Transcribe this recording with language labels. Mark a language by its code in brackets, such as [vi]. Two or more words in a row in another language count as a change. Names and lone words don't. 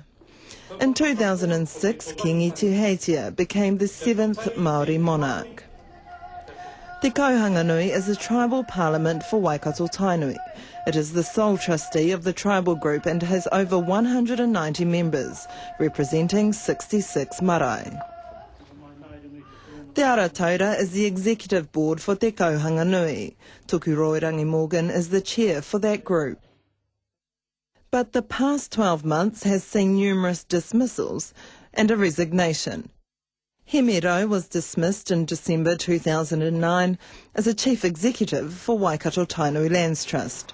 [en] In 2006, Kingi Tuheitia became the seventh Māori monarch. Te Kauhanganui is a tribal parliament for Waikato Tainui. It is the sole trustee of the tribal group and has over 190 members, representing 66 marae. Te Arataura is the executive board for Te Kauhanganui. Tukoroirangi Morgan is the chair for that group. But the past 12 months has seen numerous dismissals and a resignation. Hemero was dismissed in December 2009 as a chief executive for Waikato Tainui Lands Trust.